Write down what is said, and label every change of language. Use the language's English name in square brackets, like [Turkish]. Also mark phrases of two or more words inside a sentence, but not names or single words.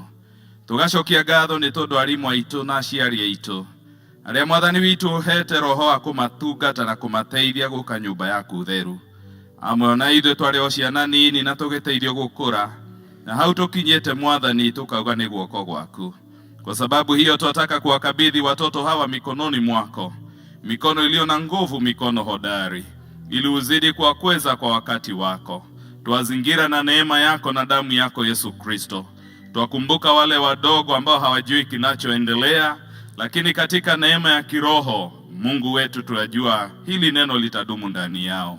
[Kikuyu] Tũgacokia ngatho nĩ tondũ arimũ aitũ na aciari aitũ, arĩa Mwathani witũ ũhete roho wa kũmatungata na kũmateithia gũka nyũmba yaku theru. Amwe ona ithuĩ twarĩ o ciana nini na tũgĩteithio gũkũra, na hau tũkinyĩte Mwathani tukauga nĩ guoko gwaku. [Swahili] Kwa sababu hiyo tunataka kuwakabidhi watoto hawa mikononi mwako, mikono iliyo na nguvu, mikono hodari, ili uzidi kuwakweza kwa wakati wako. Tuwazingira na neema yako na damu yako Yesu Kristo. Tuwakumbuka wale wadogo ambao hawajui kinachoendelea, lakini katika neema ya kiroho Mungu wetu tunajua hili neno litadumu ndani yao.